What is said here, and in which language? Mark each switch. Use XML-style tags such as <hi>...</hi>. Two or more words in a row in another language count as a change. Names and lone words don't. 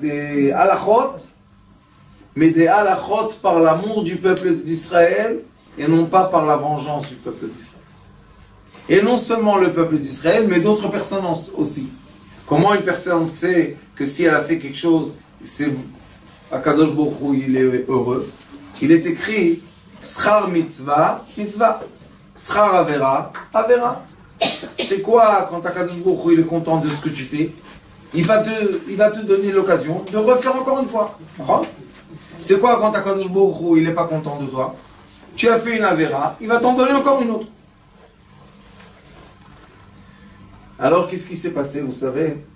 <fr>Des halachot, mais des halachot par l'amour du peuple d'Israël et non pas par la vengeance du peuple d'Israël. Et non seulement le peuple d'Israël, mais d'autres personnes aussi. Comment une personne sait que si elle a fait quelque chose, c'est</fr> <he>הקדוש ברוך הוא,</he> <fr>il est heureux? Il est écrit</fr> <he>שכר מצוה, מצוה. שכר עבירה, עבירה.</he> <fr>C'est quoi quand</fr> <he>הקדוש ברוך הוא,</he> <fr>il est content de ce que tu fais? Il va te donner l'occasion de refaire encore une fois. C'est quoi quand</fr> <he>הקדוש ברוך הוא,</he> <fr>il n'est pas content de toi? Tu as fait une avera, il va t'en donner encore une autre. Alors qu'est-ce qui s'est passé, vous savez?</fr>